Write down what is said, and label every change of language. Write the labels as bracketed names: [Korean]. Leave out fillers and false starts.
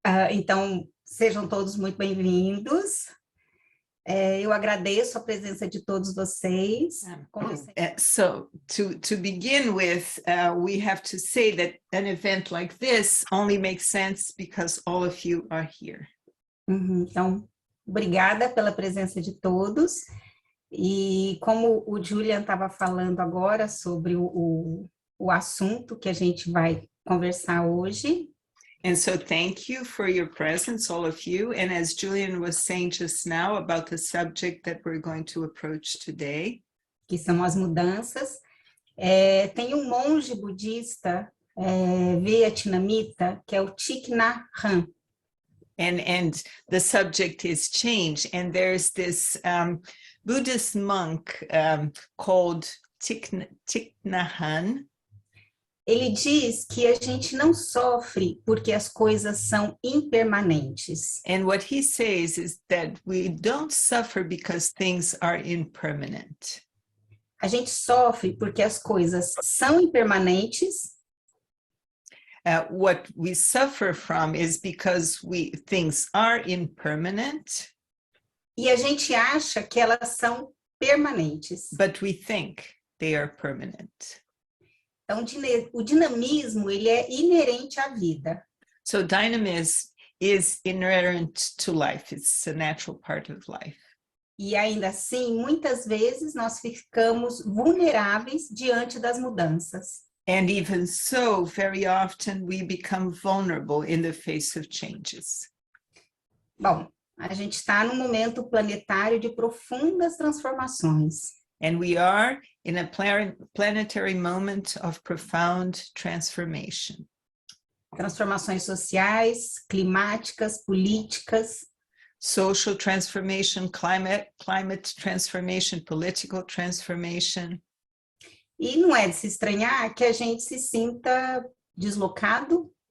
[Portuguese] Então, sejam todos muito bem-vindos. Eu agradeço a presença de todos vocês. [English] So to begin with, we have to say that an event like this only makes sense because all of you are here. [Portuguese] Então, obrigada pela presença de todos. E como o Julian estava falando agora sobre o assunto que a gente vai conversar hoje. [English] And so thank you for your presence, all of you. And as Julian was saying just now about the subject that we're going to approach today. [Portuguese] Que são as mudanças. Tem um monge budista vietnamita, que é o Thich Nhat Hanh. [English] And the subject is change. And there's this Buddhist monk called Thich Nhat Hanh. [Portuguese] Ele diz que a gente não sofre porque as coisas são impermanentes. [English] And what he says is that we don't suffer because things are impermanent. [Portuguese] A gente sofre porque as coisas são impermanentes. [English] What we suffer from is because things are impermanent. [Portuguese] E a gente acha que elas são permanentes. [English] But we think they are permanent. [Portuguese] Então, o dinamismo, ele é inerente à vida. [English] So dynamism is inherent to life. It's a natural part of life. [Portuguese] E ainda assim, muitas vezes nós ficamos vulneráveis diante das mudanças. [English] And even so, very often we become vulnerable in the face of changes. [Portuguese] Bom, a gente está num momento planetário de profundas transformações. [English] And we are in a planetary moment of profound transformation. [Portuguese] Transformações sociais, climáticas, políticas. [English] Social transformation, climate transformation, political transformation. [Portuguese] E não é de se estranhar que a gente se sinta deslocado.